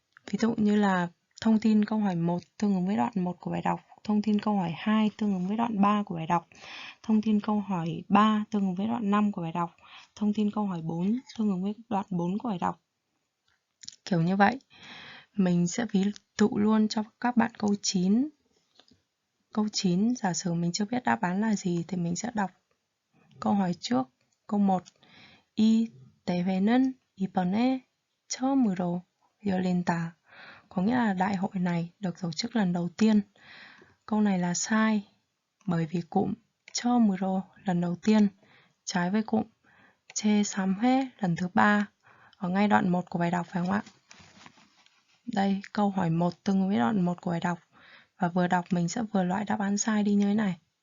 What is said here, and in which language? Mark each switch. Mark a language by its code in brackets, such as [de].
[vi] Ví dụ như là thông tin câu hỏi 1 tương ứng với đoạn 1 của bài đọc, thông tin câu hỏi 2 tương ứng với đoạn 3 của bài đọc, thông tin câu hỏi 3 tương ứng với đoạn 5 của bài đọc, thông tin câu hỏi 4 tương ứng với đoạn 4 của bài đọc. Kiểu như vậy. Mình sẽ ví dụ luôn cho các bạn câu 9. Câu 9, giả sử mình chưa biết đáp án là gì thì mình sẽ đọc câu hỏi trước. Câu 1. [ko] 이 대회는 이번에 처음으로 열린다. [vi] Có nghĩa là đại hội này được tổ chức lần đầu tiên. Câu này là sai, bởi vì cụm 처음으로 lần đầu tiên trái với cụm 제3회 lần thứ 3 ở ngay đoạn 1 của bài đọc, phải không ạ? Đây, câu hỏi 1 tương ứng với đoạn 1 của bài đọc. Và vừa đọc mình sẽ vừa loại đáp án sai đi như thế này.